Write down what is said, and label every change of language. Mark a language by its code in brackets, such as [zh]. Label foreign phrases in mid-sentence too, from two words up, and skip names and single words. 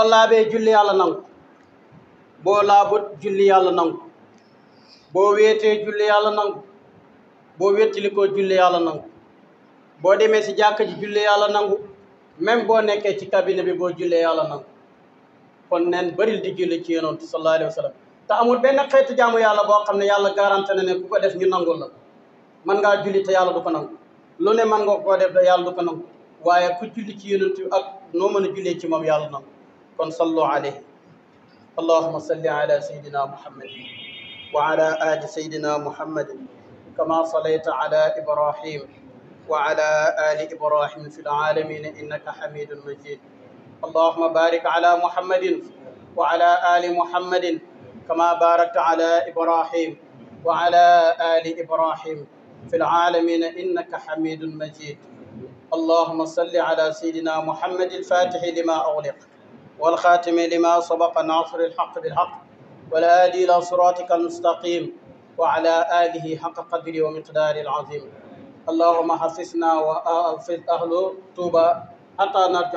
[wo] laabee julli yàlla nangu boo laabut julli yàlla nangu boo wéetee julli yàlla nangu boo wéttili ko julli yàlla nangu boo demee si jàkka ji julli yàlla nangu même boo nekkee ci cabinet bi boo jullee yàlla nangu kon neen bëril di julli ci yonent [ar] صلى الله عليه وسلم [wo] te amul benn xeetu jaamu yàlla boo xam ne yàlla garanté na ne ku ko def ñu nangul la man ngaa julli te yàlla du ko nangu lu ne man nga koo def te yàlla du ko nangu waaye ku julli ci yonent bi ak noo mën a jullee ci moom yàlla na kon [ar] صلوا عليه اللهم صل على سيدنا محمد وعلى آل سيدنا محمد كما صليت على إبراهيم وعلى آل إبراهيم في العالمين إنك حميد مجيد اللهم بارك على محمد وعلى آل محمد كما باركت على إبراهيم وعلى آل إبراهيم في العالمين إنك حميد مجيد اللهم صل على سيدنا محمد الفاتح لما أغلق والخاتم لما سبق ناصر الحق بالحق والهادي إلى صراطك المستقيم وعلى آله حق قدره ومقداره العظيم اللهم حفظنا وحفظ أهل طوبى حتى نرجع